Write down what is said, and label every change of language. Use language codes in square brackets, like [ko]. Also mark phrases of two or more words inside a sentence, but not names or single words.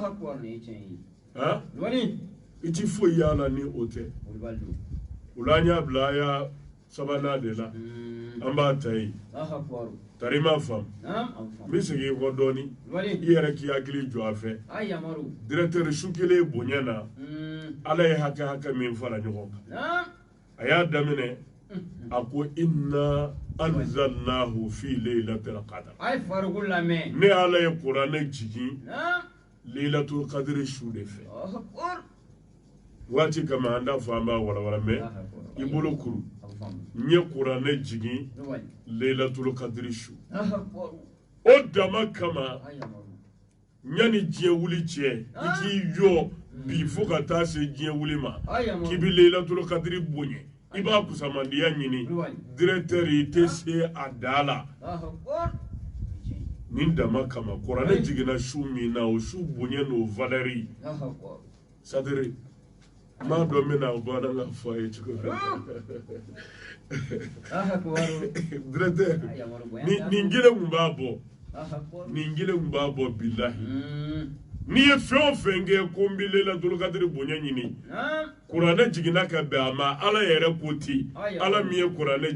[bm] i ti foyi yala ni o tɛ o la an y'a bila a y'a sabanan de la an b'a ta ye tari ma faamu n bɛ segin kɔ dɔɔni i yɛrɛ k'i hakili jɔ a fɛ directeur su kelen bonya na ala ye hakɛ min fara ɲɔgɔn kan a y'a daminɛ a ko [ar] إنا أنزلناه في ليلة القدر [bm] ne ala ye kuranɛ jigin Laylatul Qadri su de fɛ waati kama an da fɔ an b'a walawala mɛ i bolo kuru n ye kuranɛ jigin Laylatul Qadri su o dama kama yanni diɲɛ wuli cɛ i k'i jɔ bi fo ka taa se diɲɛ wuli ma k'i bɛ Laylatul Qadri bonya i b'a kusamandiya ɲini directeur i tɛ se a da la nin dama kama kuranɛ jiginna su min na o su bonya n'o valeur c'est-à-dire maa dɔ bɛ na o baara la fɔ a ye cogo directeur nin kelen kun b'a bɔ nin kelen kun b'a bɔ bilahi n'i ye fɛn o fɛn kɛ ko n bɛ Laylatul Qadri bonya ɲini kuranɛ jiginna ka bɛn a ma ala yɛrɛ ko ten ala min ye kuranɛ